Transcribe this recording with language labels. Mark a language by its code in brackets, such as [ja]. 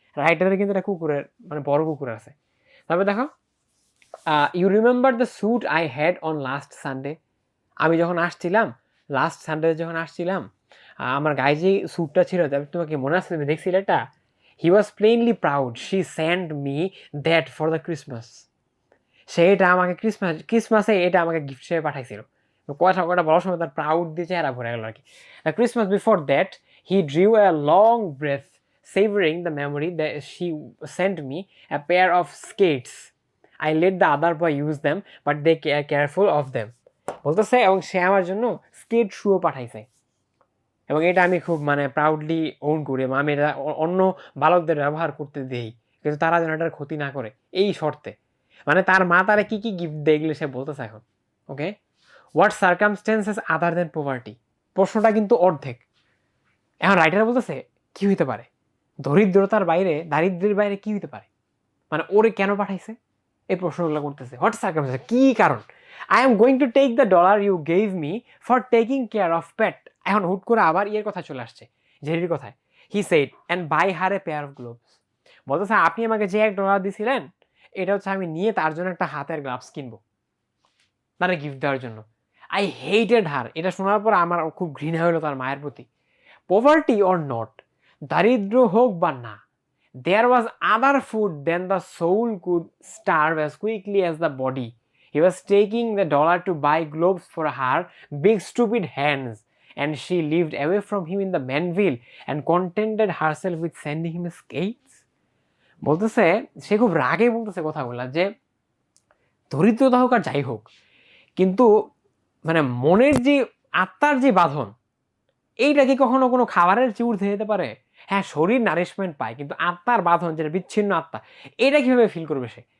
[bn] রাইটারের কিন্তু একটা কুকুরের মানে বড় কুকুর আছে। তবে দেখো, [en] you remember the suit I had on last Sunday, [bn] আমি যখন আসছিলাম, লাস্ট সানডে যখন আসছিলাম, আমার গায়ে যে স্যুটটা ছিল, তোমাকে মনে আছে, তুমি দেখছিলে এটা? [en] He was plainly proud, she send me that for the Christmas. [bn] সে এটা আমাকে ক্রিসমাসে এটা আমাকে গিফট হিসেবে পাঠাইছিল। কথা বলার সময় তার প্রাউড দিয়ে চেহারা ভরে গেল আর কি। [en] Christmas before that he drew a long breath savoring the memory that she sent me a pair of skates. I let the other boy use them, but they are careful of them. [bn] বলতেছে এবং সে আমার জন্য স্কেট শুও পাঠাইছে, এবং এটা আমি খুব মানে প্রাউডলি ওন করি, আমি এটা অন্য বালকদের ব্যবহার করতে দেই, কিন্তু তারা যেন এটার ক্ষতি না করে, এই শর্তে। মানে তার মা তারা কি কি গিফট দেয় এগুলো সে বলতেছে এখন। ওকে, [en] what circumstances other than poverty, [bn] প্রশ্নটা কিন্তু অর্ধেক। এখন রাইটার বলতেছে কি হইতে পারে, দরিদ্রতার বাইরে, দারিদ্রের বাইরে কি হইতে পারে, মানে ওরে কেন পাঠাইছে, এই প্রশ্নগুলো করতেছে। [en] what circumstance, [bn] কি কারণ? [en] I am going to take the dollar you gave me for taking care of pet. [bn] এখন হুট করে আবার ইয়ের কথা চলে আসছে, জেরির কথায়। [en] he said and buy her a pair of gloves, [bn] বলতেছে আপনি আমাকে যে $1 দিয়েছিলেন, এটা হচ্ছে আমি নিয়ে তার জন্য একটা হাতের গ্লাভস কিনবো, তারা গিফট দেওয়ার জন্য। [en] I hated her, [bn] এটা শোনার পর আমার খুব ঘৃণা হলো তার মায়ের প্রতি। [en] poverty or not, [bn] দারিদ্র হোক বা না, [en] there was other food than the soul could starve as quickly as the body. He was taking the dollar to buy gloves for her big stupid hands, and she lived away from him in the manville and contented herself with sending him skates. [bn] বলতেছে সে খুব রাগে বলতেছে কথাগুলা, যে দরিদ্রতা হোক আর যাই হোক, কিন্তু মানে মনের যে আত্মার যে বাঁধন, এইটা কি কখনো কোনো খাবারের চেয়ে ঊর্ধ্বে যেতে পারে? হ্যাঁ, শরীর নারিশমেন্ট পায়, কিন্তু আত্মার বাঁধন, যেটা বিচ্ছিন্ন আত্মা, এটা কিভাবে ফিল করবে সে?